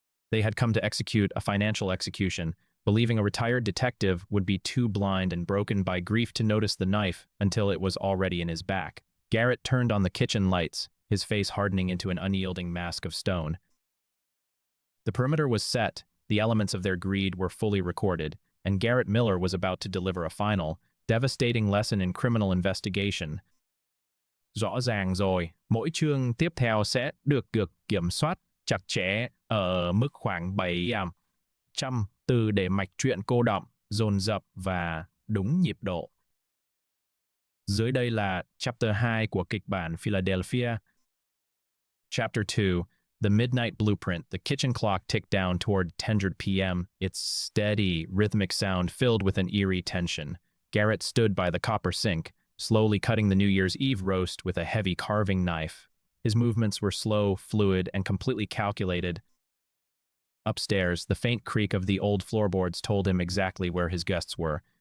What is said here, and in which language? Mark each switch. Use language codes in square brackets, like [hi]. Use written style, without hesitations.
[en] They had come to execute a financial execution, believing a retired detective would be too blind and broken by grief to notice the knife until it was already in his back. Garrett turned on the kitchen lights, his face hardening into an unyielding mask of stone. The perimeter was set, the elements of their greed were fully recorded, and Garrett Miller was about to deliver a final, devastating lesson in criminal investigation. [vi] Rõ ràng rồi, mỗi chương tiếp theo sẽ được kiểm soát chặt chẽ ở mức khoảng 700 từ để mạch truyện cô đọng, dồn dập và đúng nhịp độ. Dưới đây là Chapter 2 của kịch bản Philadelphia. [en] Chapter 2, The Midnight Blueprint. The kitchen clock ticked down toward 10:00 p.m., its steady, rhythmic sound filled with an eerie tension. Garrett stood by the copper sink, slowly cutting the New Year's Eve roast with a heavy carving knife. His movements were slow, fluid, and completely calculated. Upstairs, the faint creak of the old floorboards told him exactly where his guests were.